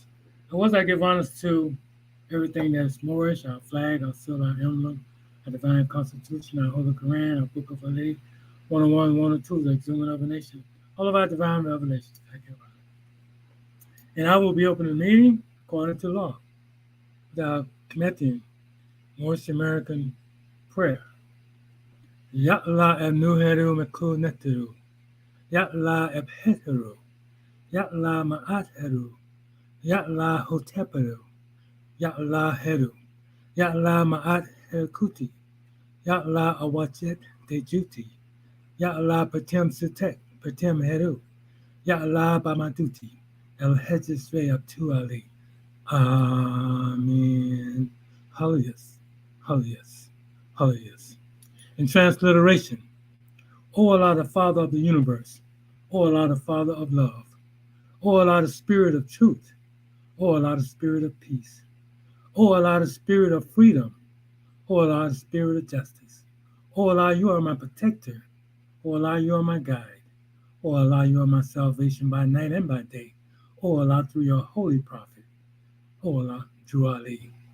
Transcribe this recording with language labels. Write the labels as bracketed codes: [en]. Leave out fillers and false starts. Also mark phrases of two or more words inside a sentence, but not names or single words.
[en] And once I give honors to everything that's Moorish, our flag, our seal, our emblem, our divine constitution, our Holy Quran, our Book of Ali, 101, 102, the exhuman of a nation, all of our divine revelations. I give honor. And I will be opening the meeting according to law, without committing Moorish American prayer. Ya'la abnuheru mekul neteru. Ya'la abheteru. Ya'la ma'atheru. Ya'la hoteperu. Ya'la heru. Ya'la ma'at herkuti. Ya'la awachet dejuti. Ya'la patem sutek. Patem heru. Ya'la bamaduti. El hedges ve abtu ali. Amen. Hallelujah. Hallelujah. Hallelujah. In transliteration, O Allah, the Father of the universe, O Allah, the Father of love, O Allah, the Spirit of truth, O Allah, the Spirit of peace, O Allah, the Spirit of freedom, O Allah, the Spirit of justice, O Allah, you are my protector, O Allah, you are my guide, O Allah, you are my salvation by night and by day, O Allah, through your holy prophet, O Allah, Drew Ali.